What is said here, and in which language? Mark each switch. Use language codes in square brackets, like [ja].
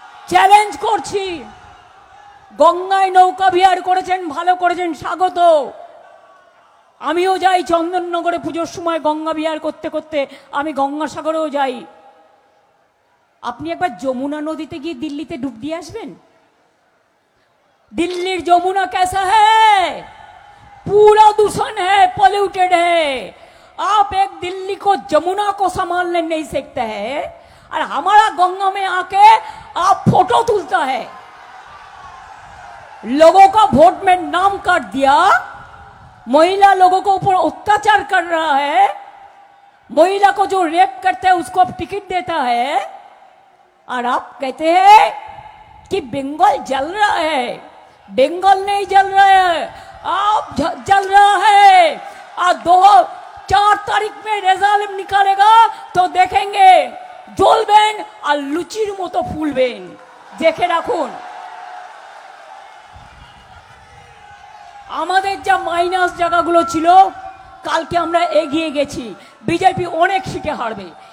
[bn] Challenge করছি, গঙ্গায় নৌকা বিহার করেছেন, ভালো করেছেন, স্বাগত। আমিও যাই চন্দননগরে পুজোর সময় গঙ্গা বিহার করতে করতে, আমি গঙ্গাসাগরেও যাই। আপনি একবার যমুনা নদীতে গিয়ে দিল্লিতে ডুব দিয়ে আসবেন। [hi] दिल्ली जमुना कैसा है? पूरा दूषण है, पॉल्यूटेड है। आप एक दिल्ली को जमुना को संभालने नहीं सकते हैं, और हमारा गंगा में आके आप फोटो तुलता है। लोगों का वोट में नाम काट दिया, महिला लोगों को ऊपर अत्याचार कर रहा है, महिला को जो रेप करता है उसको आप टिकट देता है, और आप कहते हैं कि बंगाल जल रहा है। बंगाल नहीं जल रहा है, आप जल रहा है। और 4 तारीख में रिजल्ट निकालेगा तो देखेंगे [bn] জ্বলবেন আর লুচির মতো ফুলবেন, দেখে রাখুন। আমাদের যা মাইনাস জায়গাগুলো ছিল কালকে আমরা এগিয়ে গেছি, বিজেপি অনেক সিটে হারবে।